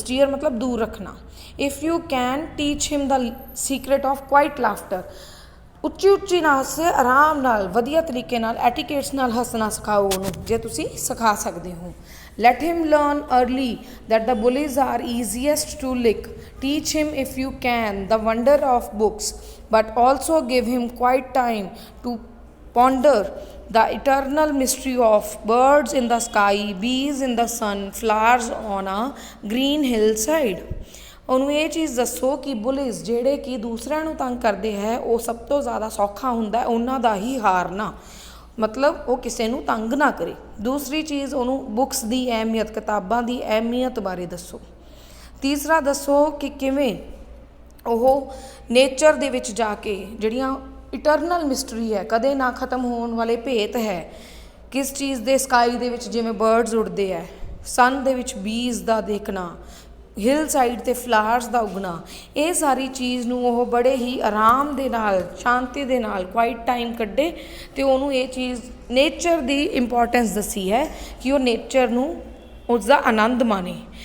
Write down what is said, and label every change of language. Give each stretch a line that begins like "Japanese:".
Punjabi: Steer ਮਤਲਬ ਦੂਰ ਰੱਖਣਾ.
English: if you can teach him the secret of quiet laughter,
Punjabi: ਉੱਚੀ ਉੱਚੀ ਨਾ ਹੱਸੇ, ਆਰਾਮ ਨਾਲ, ਵਧੀਆ ਤਰੀਕੇ ਨਾਲ, ਐਟੀਕੇਟਸ ਨਾਲ ਹੱਸਣਾ ਸਿਖਾਓ ਉਹਨੂੰ, ਜੇ ਤੁਸੀਂ ਸਿਖਾ ਸਕਦੇ ਹੋ.
English: Let him learn early that the bullies are easiest to lick. Teach him if you can the wonder of books, but also give him quiet time to ponder the eternal mystery of birds in the sky, bees in the sun, flowers on a green hillside.
Punjabi: ਉਹਨੂੰ ਇਹ ਚੀਜ਼ ਦੱਸੋ ਕਿ ਬੁਲੀਜ਼ ਜਿਹੜੇ ਕਿ ਦੂਸਰਿਆਂ ਨੂੰ ਤੰਗ ਕਰਦੇ ਹੈ, ਉਹ ਸਭ ਤੋਂ ਜ਼ਿਆਦਾ ਸੌਖਾ ਹੁੰਦਾ ਉਹਨਾਂ ਦਾ ਹੀ ਹਾਰਨਾ, ਮਤਲਬ ਉਹ ਕਿਸੇ ਨੂੰ ਤੰਗ ਨਾ ਕਰੇ. ਦੂਸਰੀ ਚੀਜ਼, ਉਹਨੂੰ ਬੁੱਕਸ ਦੀ ਅਹਿਮੀਅਤ, ਕਿਤਾਬਾਂ ਦੀ ਅਹਿਮੀਅਤ ਬਾਰੇ ਦੱਸੋ. ਤੀਸਰਾ ਦੱਸੋ ਕਿ ਕਿਵੇਂ ਉਹ ਨੇਚਰ ਦੇ ਵਿੱਚ ਜਾ ਕੇ ਜਿਹੜੀਆਂ ਇਟਰਨਲ ਮਿਸਟਰੀ ਹੈ, ਕਦੇ ਨਾ ਖਤਮ ਹੋਣ ਵਾਲੇ ਭੇਤ ਹੈ, ਕਿਸ ਚੀਜ਼ ਦੇ, ਸਕਾਈ ਦੇ ਵਿੱਚ ਜਿਵੇਂ ਬਰਡਸ ਉੱਡਦੇ ਹੈ, ਸਨ ਦੇ ਵਿੱਚ ਬੀਜ਼ ਦਾ ਦੇਖਣਾ, ਹਿਲ ਸਾਈਡ 'ਤੇ ਫਲਾਵਰਸ ਦਾ ਉੱਗਣਾ, ਇਹ ਸਾਰੀ ਚੀਜ਼ ਨੂੰ ਉਹ ਬੜੇ ਹੀ ਆਰਾਮ ਦੇ ਨਾਲ, ਸ਼ਾਂਤੀ ਦੇ ਨਾਲ, ਕੁਆਇਟ ਟਾਈਮ ਕੱਢੇ ਅਤੇ ਉਹਨੂੰ ਇਹ ਚੀਜ਼ ਨੇਚਰ ਦੀ ਇੰਪੋਰਟੈਂਸ ਦੱਸੀ ਹੈ ਕਿ ਉਹ ਨੇਚਰ ਨੂੰ, ਉਸਦਾ ਆਨੰਦ ਮਾਣੇ.